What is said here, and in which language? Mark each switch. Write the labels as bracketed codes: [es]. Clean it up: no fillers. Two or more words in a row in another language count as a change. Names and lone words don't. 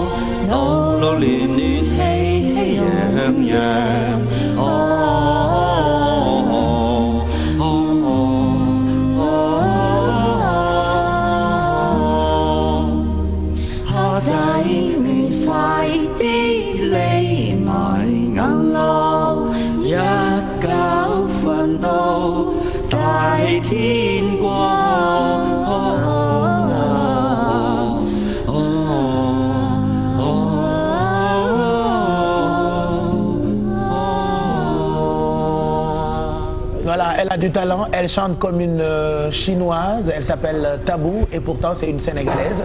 [yue] 路路亂亂熙熙攘攘，蝦仔你快啲嚟埋硬路，一覺瞓到大天光。 [fr] Voilà, elle a du talent, elle chante comme une chinoise, elle s'appelle Tabou et pourtant c'est une Sénégalaise.